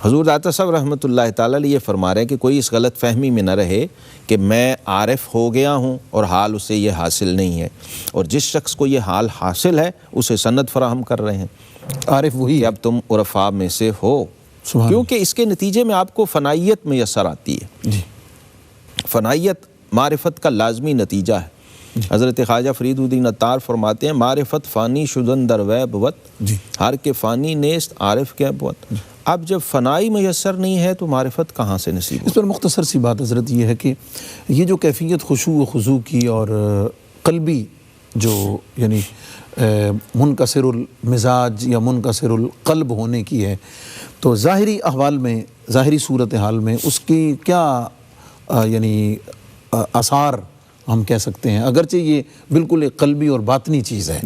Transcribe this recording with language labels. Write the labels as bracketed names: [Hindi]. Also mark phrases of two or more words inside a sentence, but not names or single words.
[Urdu] حضور داتا صاحب رحمۃ اللہ تعالیٰ علیہ یہ فرما رہے ہیں کہ کوئی اس غلط فہمی میں نہ رہے کہ میں عارف ہو گیا ہوں اور حال اسے یہ حاصل نہیں ہے، اور جس شخص کو یہ حال حاصل ہے اسے سند فراہم کر رہے ہیں عارف وہی کہ اب تم عرفاء میں سے ہو، کیونکہ اس کے نتیجے میں آپ کو فنائیت میسر آتی ہے۔ جی فنائیت معرفت کا لازمی نتیجہ ہے۔ حضرت خواجہ فرید الدین عطار فرماتے ہیں [Persian] معرفت فانی شدن در وے بود، [Urdu] جی [Persian] ہر کے فانی نیست عارف کے بود۔ [Urdu] اب جب فنائی میسر نہیں ہے تو معرفت کہاں سے نصیب اس پر مختصر سی بات حضرت یہ ہے کہ یہ جو کیفیت خشوع و خضوع کی اور قلبی جو یعنی منکسر المزاج یا منکسر القلب ہونے کی ہے، تو ظاہری احوال میں، ظاہری صورتحال میں اس کی کیا یعنی آثار ہم کہہ سکتے ہیں، اگرچہ یہ بالکل ایک قلبی اور باطنی چیز ہے